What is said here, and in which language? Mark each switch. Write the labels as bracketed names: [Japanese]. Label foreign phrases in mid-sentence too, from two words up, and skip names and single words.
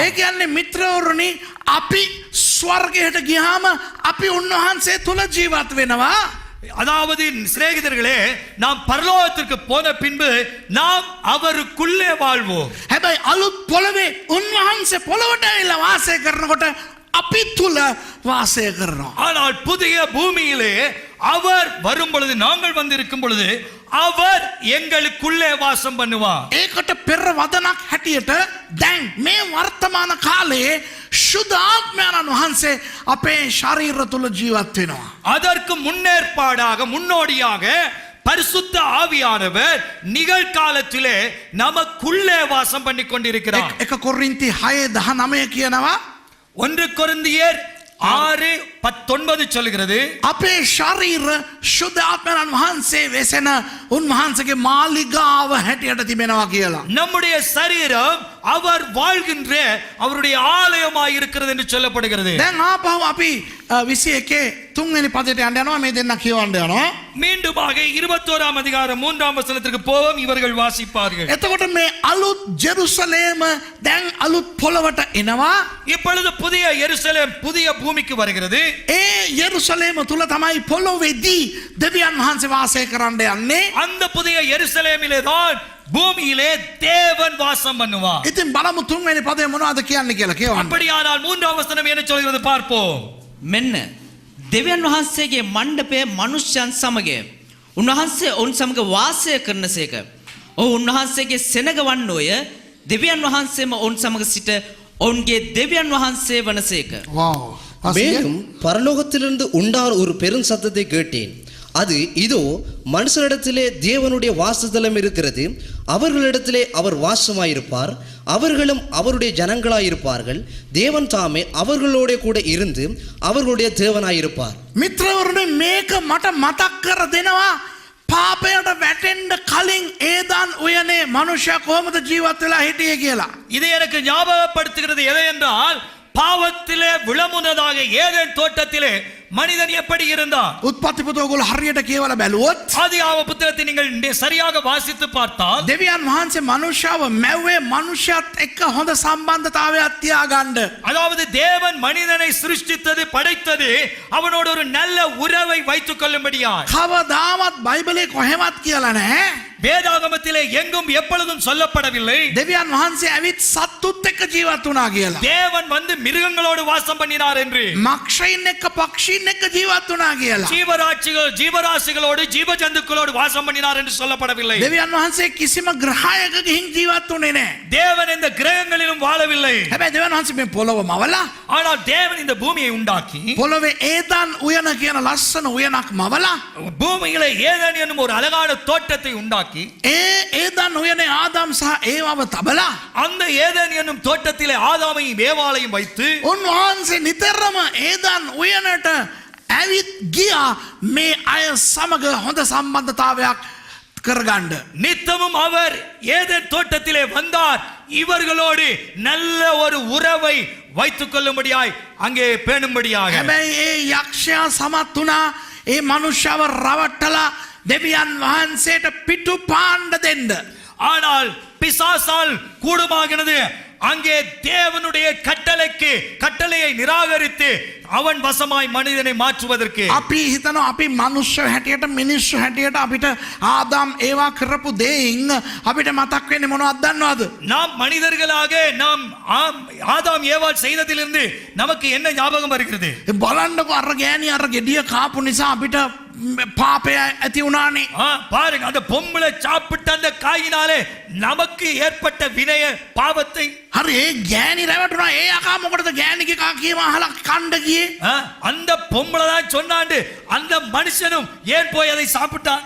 [Sinhala] ඒ කියන්නේ මිත්‍රවරුනි අපි ස්වර්ගයට ගියාම අපි උන්වහන්සේ තුල ජීවත් වෙනවා. [Tamil] அதாவது சிநேகிதர்களே, நாம் பரலோகத்திற்கு போன பின்பு நாம் அவருக்குள்ளே வாழ்வோம். [Sinhala] හැබැයි අලුත් පොළවේ උන්වහන්සේ පොළවට ඇවිල්ලා වාසය කරනකොට අපි තුල වාසය කරනවා. [Tamil] ஆனால் புதிய பூமியிலே அவர் வரும் பொழுது, நாங்கள் வந்திருக்கும் பொழுது அவர் எங்களுக்குள்ளே வாசம் பண்ணுவார். [Sinhala] ඒකට පෙර වදනක් හැටියට දැන් මේ වර්තමාන කාලයේ ශුද්ධ ආත්මයන් වහන්සේ අපේ ශරීර තුල ජීවත් වෙනවා. [Tamil] அதற்கு முன்னேற்பாடாக, முன்னோடியாக பரிசுத்த ஆவியானவர் நிகழ்காலத்திலே நமக்குள்ளே வாசம் பண்ணி கொண்டிருக்கிறார். [Sinhala] 1 කොරින්ති 6:19 කියනවා [Tamil] 1 கொரிந்தியர் 6:19 சொல்கிறது, [Sinhala] අපේ ශරීර ශුද්ධ ආත්මයන් වහන්සේ වෙසෙන උන්වහන්සේගේ මාලිගාව හැටියට තිබෙනවා කියලා. [Tamil] நம்முடைய சரீரம் அவர் வாழ்கின்ற அவருடைய ஆலயமாய் இருக்கிறது என்று சொல்லப்படுகிறது. [Sinhala] දැන් ආපහු අපි 21 3 වෙනි පදයට යන්න යනවා. මේ දෙන්න කියවන්න යනවා. [Tamil] மீண்டுமாக 21ஆம் அதிகாரம் 3ஆம் வசனத்திற்கு போவோம். இவர்கள் வாசிப்பார்கள். [Sinhala] එතකොට මේ අලුත් ජෙරුසලේම දැන් අලුත් පොළවට එනවා. [Tamil] இப்பொழுது புதிய எருசலேம் புதிய பூமிக்கு வருகிறது. [Sinhala] ඒ යෙරුසලේම තුල තමයි පොළොවේදී දෙවියන් වහන්සේ වාසය කරන්න යන්නේ. [Tamil] அந்த புதிய எருசலேமிலே தான் பூமியிலே தேவன் வாசம் பண்ணுவார். [Sinhala] ඉතින් බලමු 3 වෙනි පදේ මොනවද කියන්නේ කියලා කියවන්න. [Tamil] அப்படியானால் 3ஆம் வசனம் என்ன சொல்கிறது பார்ப்போம். [Sinhala] මෙන්න දෙවියන් වහන්සේගේ මණ්ඩපය මනුෂ්‍යයන් සමග උන්වහන්සේ ඔවුන් සමග වාසය කරනසේක. ඔහු උන්වහන්සේගේ සෙනග වන්නෝය. දෙවියන් වහන්සේම ඔවුන් සමග සිට ඔවුන්ගේ දෙවියන් වහන්සේ වනසේක. வாவ். [Tamil] மேலும் பரலோகத்திலிருந்து உண்டான ஒரு பெரும் சத்தத்தை கேட்டேன். அது இதோ மனுஷரிடத்திலே தேவனுடைய வாசஸ்தலம் இருக்கிறது. அவர்களிடத்திலே அவர் வாசமாயிருப்பார். அவர்களும் அவருடைய ஜனங்களாயிருப்பார்கள். தேவன் தாமே அவர்களோட கூட இருந்து அவர்களுடைய தேவனாயிருப்பார். [Sinhala] මිත්‍රවරුනි මේක මට මතක් කර දෙනවා. පාපයට වැටෙන්න කලින් ඒදාන් උයනේ මනුෂ්‍ය කොහොමද ජීවත් වෙලා හිටියේ කියලා. [Tamil] இது எனக்கு ஞாபகப்படுத்துகிறது எதை என்றால், பாவத்திலே விழமுனதாக ஏதேன் தோட்டத்திலே மனிதன் எப்படி இருந்தான்? [Sinhala] උත්පත්ති පොත ඔයගොල්ලෝ හරියට කියවලා බැලුවොත් [Tamil] ஆதியாகம புத்தகத்தை நீங்கள் சரியாக வாசித்து பார்த்தால், [Sinhala] දෙවියන් වහන්සේ මනුෂ්‍යව මැව්වේ මනුෂ්‍යත් එක්ක හොඳ සම්බන්ධතාවයක් තියාගන්න. [Tamil] அதாவது தேவன் மனிதனை சிருஷ்டித்தது, படைத்தது அவனோடு ஒரு நல்ல உறவை வைத்துக் கொள்ளும்படியாய். [Sinhala] කවදාවත් බයිබලේ කොහෙවත් කියලා නැහැ. [Tamil] வேதாகமத்திலே எங்கும் எப்பொழுதும் சொல்லப்படவில்லை [Sinhala] දෙවියන් වහන්සේ ඇවිත් සත්තුත් එක්ක ජීවත් වුණා කියලා. [Tamil] தேவன் வந்து மிருகங்களோடு வாசம் பண்ணினார் என்று, [Sinhala] මක්ෂයින් එක්ක පක්ෂීන් එක්ක ජීවත් වුණා කියලා. [Tamil] ஜீவராசிகளோடு ஜீவ ஜந்துக்களோடு வாசம் பண்ணினார் என்று சொல்லப்படவில்லை. [Sinhala] දෙවියන් වහන්සේ කිසිම ග්‍රහයක ගිහින් ජීවත් වුණේ නැහැ. [Tamil] தேவன் இந்த கிரகங்களிலும் வாழவில்லை. [Sinhala] හැබැයි දෙවියන් වහන්සේ මේ පොළොව මවලා [Tamil] ஆனால் தேவன் இந்த பூமியை உண்டாக்கி [Sinhala] පොළොවේ ඒදාන් උයන කියන ලස්සන උයනක් මවලා [Tamil] பூமியிலே ஏதேன் என்னும் ஒரு அழகான தோட்டத்தை உண்டாக்கி [Sinhala] ඒදාන් උයනේ ආදාම් සහ ඒවව තබලා [Tamil] அந்த ஏதேன் என்னும் தோட்டத்திலே ஆதாமையும் ஏவாளையும் வைத்து [Sinhala] උන්වහන්සේ නිතරම ඒදාන් උයනට ඇවිත් ගියා මේ අය සමග හොඳ සම්බන්ධතාවයක් කරගන්න. [Tamil] நித்தமும் அவர் ஏதேன் தோட்டத்திலே வந்தார், இவர்களோடு நல்ல ஒரு உறவை வைத்துக் கொள்ளும்படியாய், அங்கே பேணும்படியாக. [Sinhala] හැබැයි ඒ යක්ෂයා සමත් වුණා ඒ මනුෂ්‍යව රවට්ටලා දෙවියන් වහන්සේට පිටු පාණ්ඩ දෙන්න. [Tamil] ஆனால் பிசாசால் கூடுமாகிறது அங்கே தேவனுடைய கட்டளையை நிராகரித்து அவன் வசமாய் மனிதனை மாற்றுவதற்கு. [Sinhala] අපි හිතනවා අපි මනුෂ්‍ය හැටියට මිනිස්සු හැටියට අපිට ආදාම් ඒවා කරපු දෙයින් අපිට මතක් වෙන්නේ මොනවද දන්නවද? [Tamil] நாம் மனிதர்களாக நாம் ஆதாம் ஏவாள் செய்ததிலிருந்து நமக்கு என்ன ஞாபகம் வருகிறது? [Sinhala] බලන්නකො අර ගෑණි අර ගෙඩිය කාපු නිසා අපිට පාපය ඇති වුණානේ. [Tamil] பாருங்க, அந்த பொம்பளை சாப்பிட்ட அந்த காயினாலே நமக்கு ஏற்பட்ட வினய பாவத்தை. [Sinhala] හරි ඒ ගෑණි රැවටුණා. ඒ අකා මොකටද ගෑණිගේ කා කියම අහලා කණ්ඩ ගියේ? [Tamil] அந்த பொம்பளை தான் சொன்னாண்டு அந்த மனுஷனும் ஏன் போய் அதை சாப்பிட்டான்?